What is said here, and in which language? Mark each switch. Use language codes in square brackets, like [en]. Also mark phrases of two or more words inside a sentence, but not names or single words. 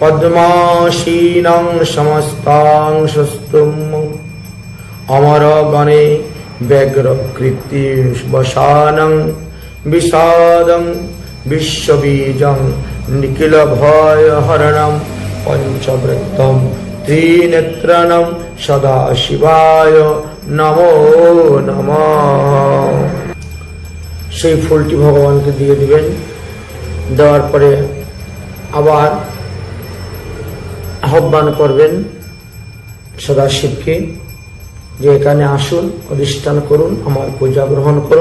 [sa] পদ্মাসীনং সমস্তাং সুস্তুম অমর গণে ব্যগ্রকৃতি বসানং বিষাদং বিশ্ববীজং নিখিল ভয় হরণম পঞ্চবৃত্তম ত্রিনেত্রণম সদা শিবায় নমো নমঃ। [bn] সেই ফুলটি ভগবানকে দিয়ে দিবেন। দেওয়ার পরে আবার আহ্বান করবেন সদাশিবকে যে এখানে আসুন, অধিষ্ঠান করুন, আমার পূজা গ্রহণ করুন।